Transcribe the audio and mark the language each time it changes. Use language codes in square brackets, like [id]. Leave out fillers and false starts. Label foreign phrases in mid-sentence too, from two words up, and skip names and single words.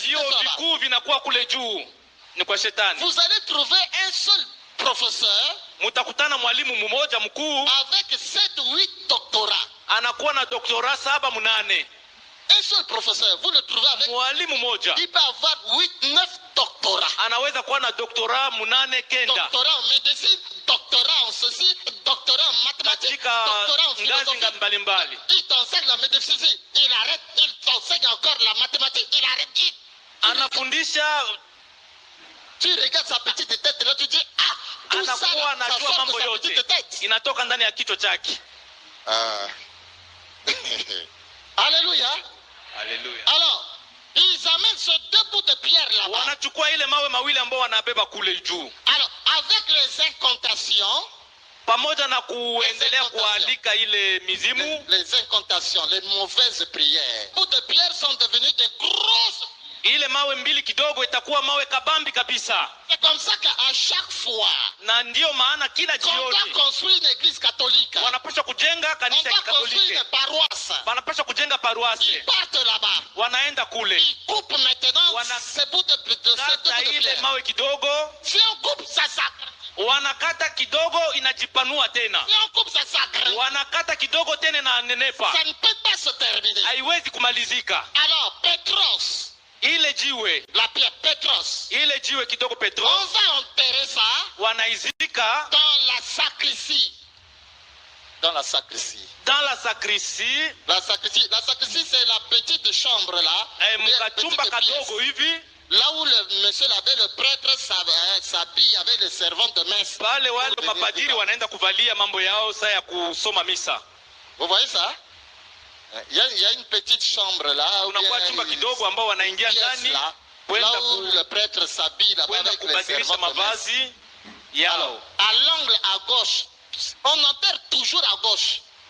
[sw] Vyuo [fr] là-bas. [sw] vikuu vinakuwa kule juu, ni kwa shetani. [fr] Vous allez trouver un seul professeur [sw] Mutakutana mwalimu mmoja mkuu [fr] avec 7 ou 8 doctorats. [sw] anakuwa na doktora 7 8. [fr] Un seul professeur, vous le trouvez avec. [sw] Mwalimu mmoja [fr] Il peut avoir 8, 9 doctorats. doctorats. [sw] anaweza kuwa na doktora 8 kenda [fr] Doctorat en médecine, doctorat en ceci, doctorat en mathématiques, [sw] katika [fr] doctorat en [sw] ngazi [fr] philosophie. [sw] mbalimbali. [fr] Il t'enseigne la médecine, il arrête, il t'enseigne encore la mathématique, il arrête. [sw] Anafundisha, [fr] Tu regardes sa petite tête, là tu dis, ah, tout ça, [sw] anakuwa [fr] ça [sw] anajua [fr] sort de [sw] mambo [fr] sa [sw] yote, [fr] petite tête. [sw] inatoka ndani ya kichwa chake. [fr] Alléluia. [sw] Haleluya. [fr] Alors, ils amènent ce 2 bouts de pierre là-bas. [sw] Wanachukua ile mawe mawili ambao wanabeba kule juu, [fr] Alors, avec les incantations, [sw] pamoja na kuendelea kualika ile mizimu. [fr] les incantations, les mauvaises prières. Les bouts de pierre sont devenus des grosses. [sw] Ile mawe mbili kidogo itakuwa mawe kabambi kabisa, [fr] C'est comme ça qu'à chaque fois, [sw] na ndiyo maana kila [fr] quand on [sw] jioni [fr] doit construire une église catholique, [sw] wanapaswa kujenga [fr] on [sw] kanisa ya [fr] doit construire [sw] Kikatoliki, [fr] une paroisse. [sw] wanapaswa kujenga paroisse, [fr] Ils partent là-bas. [sw] wanaenda kule, [fr] Ils coupent maintenant [sw] Wana- [fr] ces bouts de [sw] kata ile [fr] pierre. [sw] mawe kidogo, [fr] Si on coupe, ça sacre. [sw] wanakata kidogo inajipanua tena, [fr] Si on coupe, ça sacre. [sw] wanakata kidogo tena na nenepa, [fr] Ça ne peut pas se terminer. [sw] haiwezi kumalizika. [fr] Alors, Petros, [sw] Ile jiwe, [fr] la pierre Petros, [sw] ile jiwe kidogo [fr] on [sw] Petro, [fr] va enterrer ça [sw] wanaizika [fr] dans la sacristie. Dans la sacristie. [sw] dans la sakristi, [fr] La sacristie, c'est la petite chambre là. [sw] mkachumba [fr] Petite pièce. [sw] kadogo hivi, [fr] Là où le monsieur l'abbé, le prêtre s'habille avec les servantes de messe. [sw] pale wale [fr] Pour venir [sw] mapadiri [fr] dedans. [sw] wanaenda kuvalia mambo yao saa ya kusoma misa. [fr] Vous voyez ça? Il y a une petite chambre là. Où [sw] Kunakuwa chumba kidogo ambao wanaingia ndani [fr] là [sw] kwenda [fr] où le prêtre s'habille là-bas [sw] kwenda [fr] avec les [sw] kubadilisha [fr] servantes de messe. [sw] mavazi yao. [fr] À l'angle à gauche, on enterre toujours à gauche.